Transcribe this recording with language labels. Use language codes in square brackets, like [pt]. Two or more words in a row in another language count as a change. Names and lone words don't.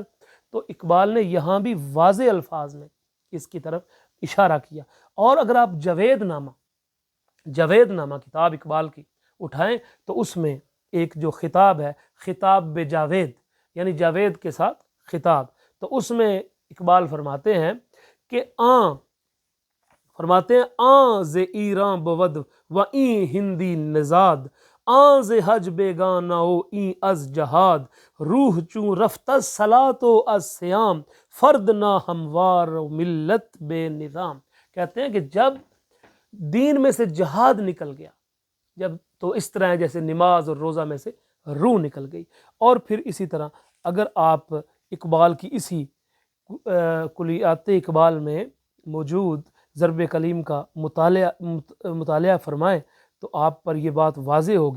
[ur] تو اقبال نے یہاں بھی واضح الفاظ میں اس کی طرف اشارہ کیا۔ اور اگر آپ جاوید نامہ کتاب اقبال کی اٹھائیں تو اس میں ایک جو خطاب ہے، خطاب بے جاوید، یعنی جاوید کے ساتھ خطاب، تو اس میں اقبال فرماتے ہیں کہ [fa] آن ز ایران بود و این ہندی نژاد، آن ز حج بیگانہ و این از جہاد، روح چون رفت از صلاۃ و از صیام، فرد نا ہموار و ملت بے نظام۔ [ur] کہتے ہیں کہ جب دین میں سے جہاد نکل گیا، جب تو اس طرح ہے جیسے نماز اور روزہ میں سے روح نکل گئی۔ اور پھر اسی طرح اگر آپ اقبال کی اسی کلیات اقبال میں موجود ضرب کلیم کا مطالعہ فرمائیں تو آپ پر یہ بات واضح ہوگی۔